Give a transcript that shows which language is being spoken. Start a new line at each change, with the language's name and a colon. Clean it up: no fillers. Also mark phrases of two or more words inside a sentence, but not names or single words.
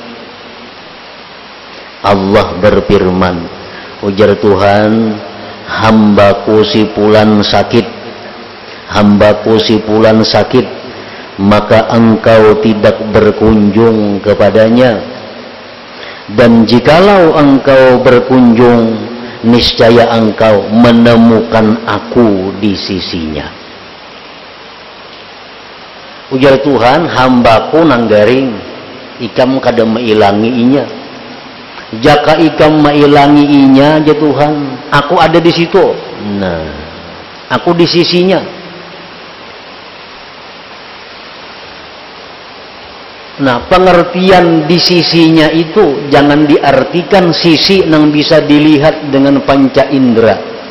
Indonesian: Allah berfirman, ujar Tuhan, hambaku si fulan sakit, hambaku si fulan sakit, maka engkau tidak berkunjung kepadanya. Dan jikalau engkau berkunjung, niscaya engkau menemukan aku di sisinya.
Banjar: Ujar Tuhan, hambaku nanggaring, ikam kada mailangi inya. Jaka ikam mailangi inya ya Tuhan, aku ada di situ.
Indonesian: Nah, aku di sisinya. Nah, pengertian di sisinya itu jangan diartikan sisi yang bisa dilihat dengan panca indera.